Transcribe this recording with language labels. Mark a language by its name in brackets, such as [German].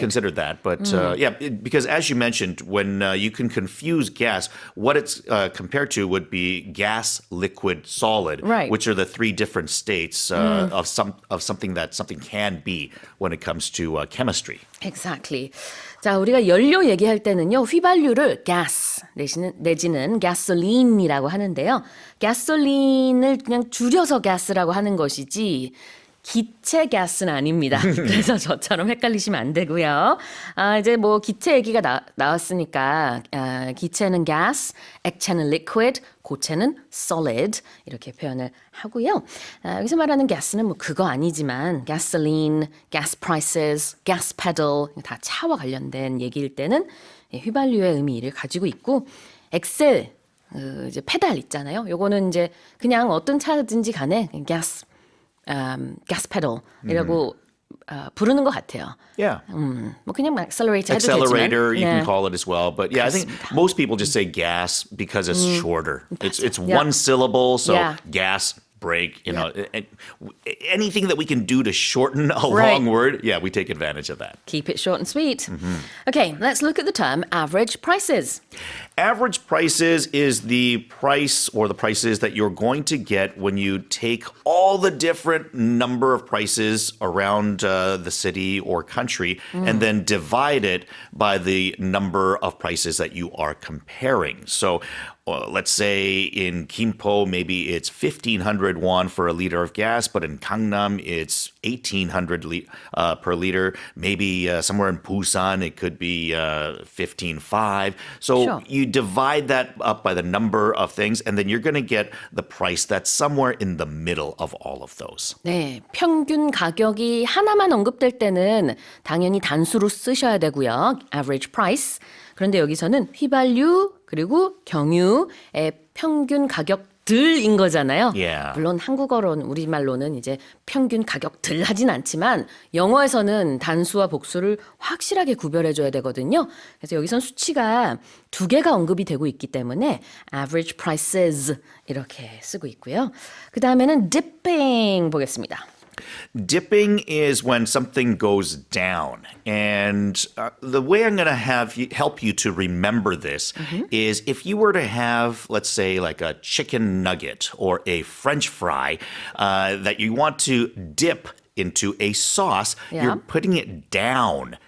[English] considered that. But because as you mentioned, when you can confuse gas, what it's compared to would be gas, liquid, solid, Right. which are the three different states of something that something can be when it comes to chemistry. Exactly. [Korean] 자, 우리가 연료 얘기할 때는요, 휘발유를 gas 내지는 gasoline이라고 하는데요. gasoline을 그냥 줄여서 gas라고 하는 것이지 기체 가스는 아닙니다. 그래서 저처럼 헷갈리시면 안 되고요. 이제 뭐 기체 얘기가 나왔으니까 기체는 gas, 액체는 liquid, 고체는 solid 이렇게 표현을 하고요. 여기서 말하는 가스는 뭐 그거 아니지만 gasoline, gas prices, gas pedal 다 차와 관련된 얘기일 때는 휘발유의 의미를 가지고 있고 엑셀 이제 페달 있잖아요. 요거는 이제 그냥 어떤 차든지 간에 gas pedal이라고 부르는 것 같아요. [English] Yeah. [Korean] 뭐 그냥 accelerator 해도 [English] Accelerator, [Korean] 되지만. [English] you can call it as well. But yeah, I think most people just say gas because it's shorter. It's one syllable, so gas, brake, anything that we can do to shorten a long word, we take advantage of that. Keep it short and sweet. Okay, let's look at the term average prices. Average prices is the price or the prices that you're going to get when you take all the different number of prices around the city or country and then divide it by the number of prices that you are comparing. So let's say in Gimpo, maybe it's 1,500 won for a liter of gas, but in Gangnam, it's 1,800 per liter. Maybe somewhere in Busan, it could be 15,500. So you divide that up by the number of things, and then you're going to get the price that's somewhere in the middle of all of those. [Korean] 네, 평균 가격이 하나만 언급될 때는 당연히 단수로 쓰셔야 되고요. [English] average price. [Korean] 그런데 여기서는 휘발유 그리고 경유의 평균 가격들인 거잖아요. [English] Yeah. [Korean] 물론 한국어로는 우리말로는 이제 평균 가격들 하진 않지만 영어에서는 단수와 복수를 확실하게 구별해 줘야 되거든요. 그래서 여기선 수치가 두 개가 언급이 되고 있기 때문에 average prices 이렇게 쓰고 있고요. 그 다음에는 dipping 보겠습니다. [English] Dipping is when something goes down. And the way I'm going to help you to remember this is if you were to have, let's say, like a chicken nugget or a French fry that you want to dip into a sauce, you're putting it down